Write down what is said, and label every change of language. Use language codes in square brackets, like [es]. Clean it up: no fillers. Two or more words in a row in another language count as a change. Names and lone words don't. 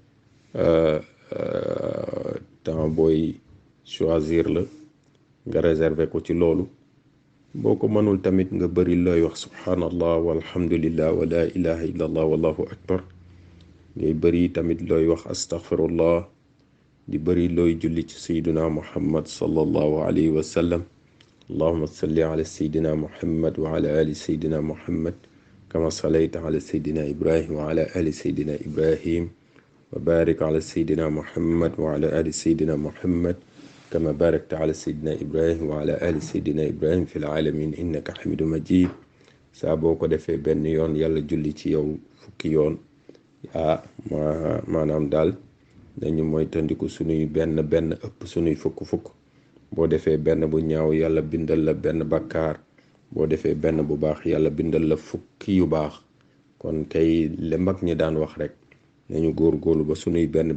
[wo] temps booy choisir la nga réserver ko ci loolu boo ko mënul tamit nga bari looy wax [ar] سبحان الله والحمد لله ولا إله إلا الله والله أكبر [wo] ngay bari tamit looy wax astaghfirullah di bari looy julli ci [ar] سيدنا محمد صلى الله عليه وسلم اللهم صل على سيدنا محمد وعلى آل سيدنا محمد كما صليت على سيدنا إبراهيم وعلى آل سيدنا إبراهيم وبارك على سيدنا محمد وعلى آل سيدنا محمد wa ala ali sayyidina muhammad كما باركت على سيدنا إبراهيم وعلى آل سيدنا إبراهيم في العالمين إنك حميد مجيد [wo] saa boo ko defee benn yoon yàlla julli ci yow fukki yoon maanaam daal dañu moytandiku sunuy benn ëpp sunuy fukk boo defee benn bu ñaaw yàlla bindal la benn bakkaar boo defee benn bu baax yàlla bindal la fukki yu baax kon tey le mag ñi daan wax rek nañu góorgóorlu ba sunuy benn